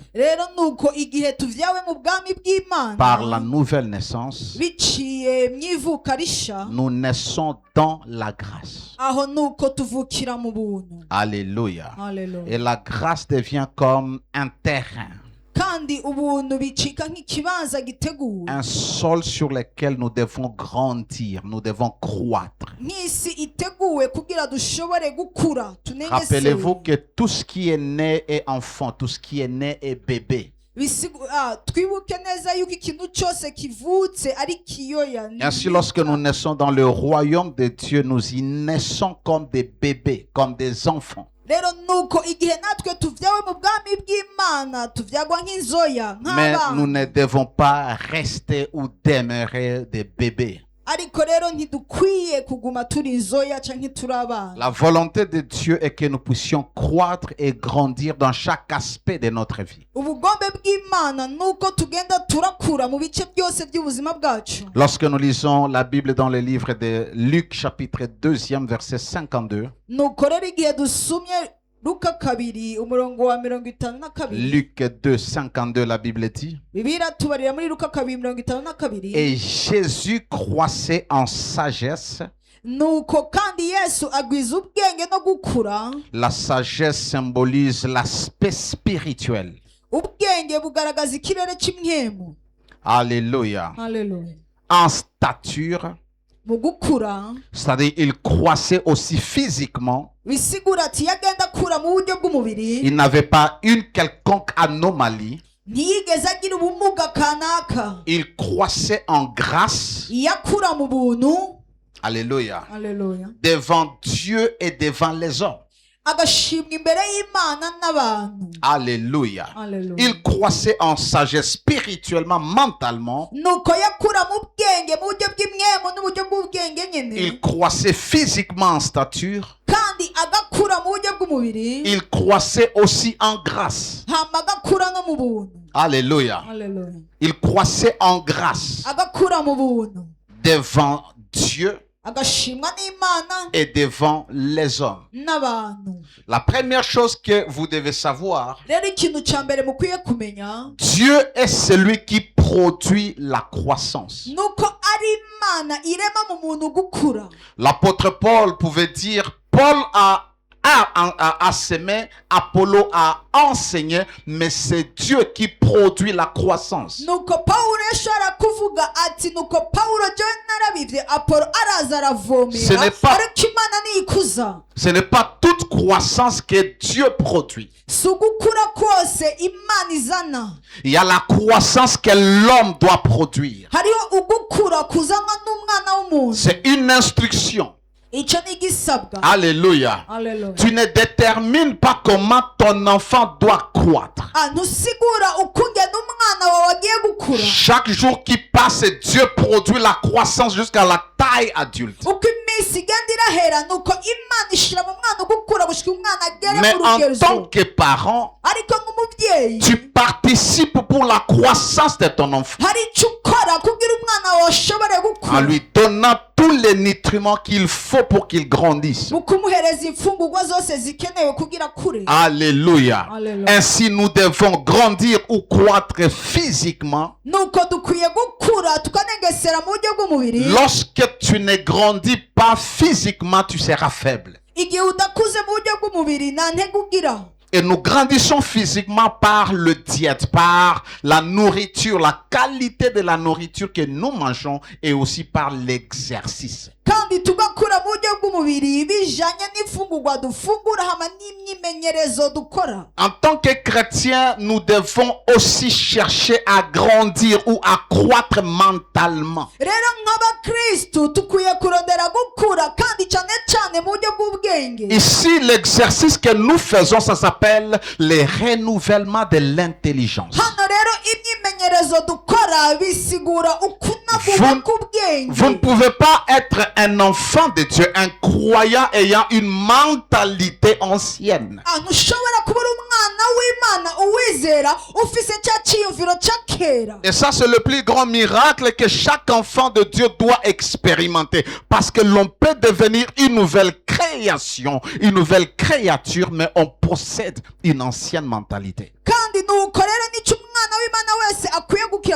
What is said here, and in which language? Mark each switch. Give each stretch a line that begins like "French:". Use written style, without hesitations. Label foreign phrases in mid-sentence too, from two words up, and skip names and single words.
Rundi: rero nuko igihe tuvyawe mu bwami
French: par la
Rundi: bw'Imana
French: nouvelle naissance,
Rundi: biciye mwivuka risha,
French: nous naissons dans la grâce.
Rundi: aho nuko tuvukira mu buntu.
French: Alléluia.
Rundi: Hallelujah.
French: Et la grâce devient comme un terrain,
Rundi: kandi ubuntu bicika nk'ikibanza giteguwe,
French: un sol sur lequel nous devons grandir, nous devons croître.
Rundi: nk'isi iteguwe kugira dushobore gukura
French: Rappelez-vous
Rundi: tunengesewe.
French: que tout ce qui est né est enfant, tout ce qui est né est bébé.
Rundi: twibuke neza yuko ikintu cyose kivutse ari kiyoya.
French: Ainsi, lorsque nous naissons dans le royaume de Dieu, nous y naissons comme des bébés, comme des enfants.
Rundi: rero nuko igihe natwe tuvyawe mu bwami bw'Imana tuvyagwa nk'inzoya
French: Mais nous
Rundi: nk'abana,
French: ne devons pas rester ou demeurer des bébés.
Rundi: ariko rero ntidukwiye kuguma turi inzoya canke turi abana.
French: La volonté de Dieu est que nous puissions croître et grandir dans chaque aspect de notre vie.
Rundi: ubugombe bw'Imana nuko tugenda turakura mu bice byose by'ubuzima bwacu.
French: Lorsque nous lisons la Bible dans le livre de Luc chapitre 2 verset 52,
Rundi: nuko rero igihe dusumye Luka 2 umurongo wa 52,
French: Luc 2, 52, la Bible dit:
Rundi: Bibiliya tubarira muri Luka 2:52,
French: Et Jésus croissait en sagesse.
Rundi: nuko kandi Yesu agwiza ubwenge no gukura.
French: La sagesse symbolise l'aspect spirituel.
Rundi: ubwenge bugaragaza ikirere cy'imwemu.
French: Alléluia.
Rundi: Hallelujah.
French: En stature,
Rundi: mu gukura
French: c'est-à-dire il croissait aussi physiquement.
Rundi: bisigura ati yagenda akura mu buryo bw'umubiri,
French: Il n'avait pas une quelconque anomalie.
Rundi: ntiyigeze agira ubumuga kanaka.
French: Il croissait en grâce.
Rundi: yakura mu buntu.
French: Alléluia.
Rundi: Hallelujah.
French: Devant Dieu et devant les hommes.
Rundi: agashimwa imbere y'Imana n'abantu.
French: Alléluia.
Rundi: Hallelujah.
French: Il croissait en sagesse spirituellement, mentalement.
Rundi: nuko yakura mu bwenge mu buryo bw'imwemu n'uburyo bw'ubwenge nyene,
French: Il croissait physiquement en stature.
Rundi: kandi agakura mu buryo bw'umubiri
French: il croissait aussi en grâce.
Rundi: hama agakura no mu buntu.
French: Alléluia.
Rundi: Haleluya.
French: Il croissait en grâce
Rundi: Agakura mu buntu,
French: devant Dieu
Rundi: agashimwa n'Imana
French: et devant les hommes.
Rundi: n'abantu.
French: La première chose que vous devez savoir,
Rundi: Rero ikintu cya mbere mukwiye kumenya
French: Dieu est celui qui produit la croissance.
Rundi: nuko ari Imana irema mu muntu gukura.
French: L'apôtre Paul pouvait dire, Paul a semé, Apollo a enseigné, mais c'est Dieu qui produit la croissance.
Rundi: Nuko Pawulo yashobora kuvuga ati nuko Pawulo jewe narabivye, Apolo araza
French: Ce
Rundi: aravomera,
French: n'est pas-
Rundi: ariko Imana niyikuza.
French: Ce n'est pas toute croissance que Dieu produit.
Rundi: Si ugukura kose Imana izana,
French: Il y a la croissance que l'homme doit produire.
Rundi: hariho ugukura kuzanwa n'umwana w'umuntu.
French: C'est une instruction.
Rundi: Ico ni igisabwa.
French: Alléluia.
Rundi: Haleluya.
French: Tu ne détermines pas comment ton enfant doit croître.
Rundi: Ntusigura ukungena umwana wawe agiye gukura.
French: Chaque jour qui passe, Dieu produit la croissance jusqu'à la taille adulte.
Rundi: Uko iminsi igenda irahera nuko Imana ishira mu mwana ugukura gushika umwana agere
French: Mais
Rundi: mu
French: en tant
Rundi: rugezo.
French: que parent,
Rundi: Ariko nk'umubyeyi
French: tu participes pour la croissance de ton enfant
Rundi: hari icyo ukora kugira umwana wawe ashobore
French: en
Rundi: gukura,
French: lui donnant tous les nutriments qu'il faut pour qu'il grandisse.
Rundi: mu kumuhereza imfungurwa zose zikenewe kugira akure.
French: Alléluia.
Rundi: Alléluia.
French: Ainsi, nous devons grandir ou croître physiquement.
Rundi: Nuko dukwiye gukura tukanengesera mu buryo bw'umubiri.
French: Lorsque tu ne grandis pas physiquement, tu seras faible.
Rundi: Igihe udakuze mu buryo bw'umubiri nta ntege ugira.
French: Et nous grandissons physiquement par le diète, par la nourriture, la qualité de la nourriture que nous mangeons et aussi par l'exercice.
Rundi: Kandi tugakura mu buryo bw'umubiri bijanye n'imfungurwa dufungura hama n'imyimenyerezo dukora.
French: En tant que chrétiens, nous devons aussi chercher à grandir ou à croître mentalement.
Rundi: Rero nk'abakristu dukwiye kurondera gukura kandi cyane cyane mu buryo bw'ubwenge.
French: Ici, l'exercice que nous faisons, ça s'appelle le renouvellement de l'intelligence.
Rundi: Hano rero imyimenyerezo dukora bisigura ukunagura k'ubwenge.
French: Vous ne pouvez pas être un enfant de Dieu, un croyant ayant une mentalité ancienne.
Rundi: Ntushobora kuba uri umwana w'Imana uwizera ufise cya cyiyumviro cya kera.
French: Et ça, c'est le plus grand miracle que chaque enfant de Dieu doit expérimenter. Parce que l'on peut devenir une nouvelle création, une nouvelle créature, mais on possède une ancienne mentalité.
Rundi: Kandi nuko rero nicyo umwana w'Imana wese akwiye gukira.